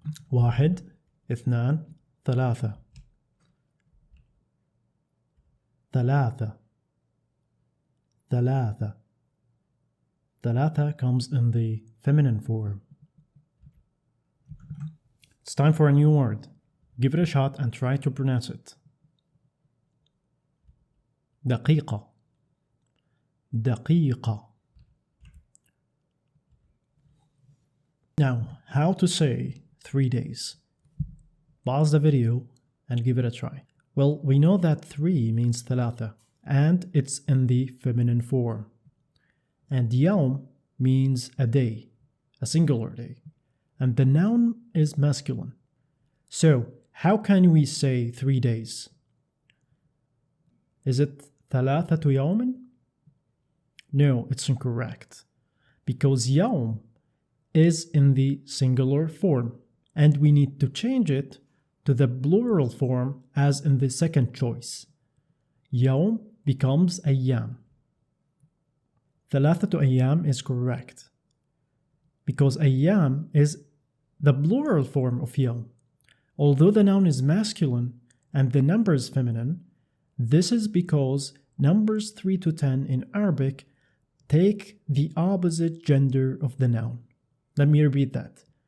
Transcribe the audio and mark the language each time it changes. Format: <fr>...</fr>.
<ar>واحد اثنان ثلاثة ثلاثة ثلاثة.</ar> <en>ثلاثة comes in the feminine form. It's time for a new word. Give it a shot and try to pronounce it.</en> <ar>دقيقة دقيقة.</ar> <en>Now, how to say 3 days? Pause the video and give it a try. Well, we know that 3 means ثلاثة and it's in the feminine form. And يوم means a day, a singular day. And the noun is masculine. So, how can we say 3 days? Is it</en> <ar>ثلاثة يوم?</ar> <en>No, it's incorrect. Because يوم is in the singular form. And we need to change it to the plural form as in the second choice.</en> <ar>يوم</ar> <en>becomes</en> <ar>أيام. ثلاثة أيام</ar> <en>is correct. Because أيام is the plural form of يوم. Although the noun is masculine and the number is feminine, this is because numbers 3 to 10 in Arabic take the opposite gender of the noun. Let me repeat that.</en>